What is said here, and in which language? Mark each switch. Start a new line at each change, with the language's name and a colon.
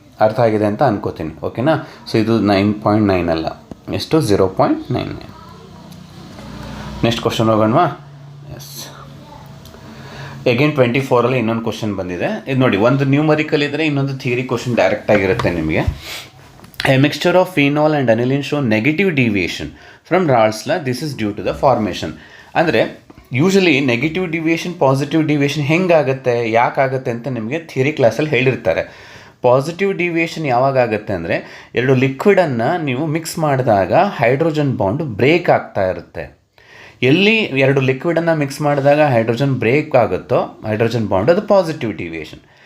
Kannada: ಅರ್ಥ ಆಗಿದೆ ಅಂತ ಅನ್ಕೋತೀನಿ. ಓಕೆನಾ. ಸೊ ಇದು 9.9 ಅಲ್ಲ, ಎಷ್ಟು 0.99. Next question ಹೋಗೋಣವಾ. ಎಸ್, ಅಗೇನ್ 24ಅಲ್ಲಿ ಇನ್ನೊಂದು ಕ್ವಶನ್ ಬಂದಿದೆ. ಇದು ನೋಡಿ, ಒಂದು ನ್ಯೂಮರಿಕಲ್ ಇದ್ದರೆ ಇನ್ನೊಂದು ಥಿಯರಿ ಕ್ವಶನ್ ಡೈರೆಕ್ಟ್ ಆಗಿರುತ್ತೆ ನಿಮಗೆ.
English: A mixture of phenol and aniline show negative deviation from Raoult's law. This is due to the formation.
Kannada: ಅಂದರೆ usually negative deviation positive deviation ಹೆಂಗಾಗುತ್ತೆ ಯಾಕಾಗುತ್ತೆ ಅಂತ ನಿಮಗೆ ಥಿಯರಿ ಕ್ಲಾಸಲ್ಲಿ ಹೇಳಿರ್ತಾರೆ. ಪಾಸಿಟಿವ್ ಡಿವಿಯೇಷನ್ ಯಾವಾಗ ಆಗುತ್ತೆ ಅಂದರೆ, 2 ಲಿಕ್ವಿಡನ್ನು ನೀವು ಮಿಕ್ಸ್ ಮಾಡಿದಾಗ ಹೈಡ್ರೋಜನ್ ಬಾಂಡ್ ಬ್ರೇಕ್ ಆಗ್ತಾ ಇರುತ್ತೆ. ಎಲ್ಲಿ 2 ಲಿಕ್ವಿಡನ್ನು ಮಿಕ್ಸ್ ಮಾಡಿದಾಗ ಹೈಡ್ರೋಜನ್ ಬ್ರೇಕ್ ಆಗುತ್ತೋ ಹೈಡ್ರೋಜನ್ ಬಾಂಡ್, ಅದು ಪಾಸಿಟಿವ್ ಡಿವಿಯೇಷನ್.